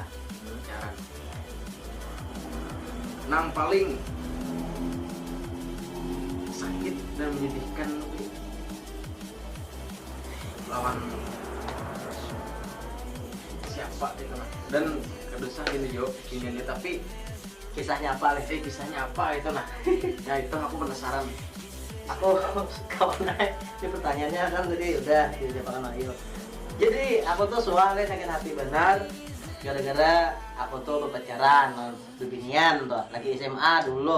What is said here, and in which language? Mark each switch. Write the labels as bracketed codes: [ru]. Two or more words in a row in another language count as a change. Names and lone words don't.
[id] Pacaran. [bjn] Nang paling sakit dan menyedihkan lawan siapa itu nah. [id] Dan kedua gini Jo, ini tapi [bjn] Kisahnya apa leh? kisahnya apa itu nah. Ya itu aku penasaran. [id] Aku kawan ini pertanyaannya kan tadi udah dijawabkan Ayu. [bjn] Jadi aku tuh soalnya sakit hati benar gara-gara aku tuh berpacaran, bebinian tuh, lagi SMA dulu.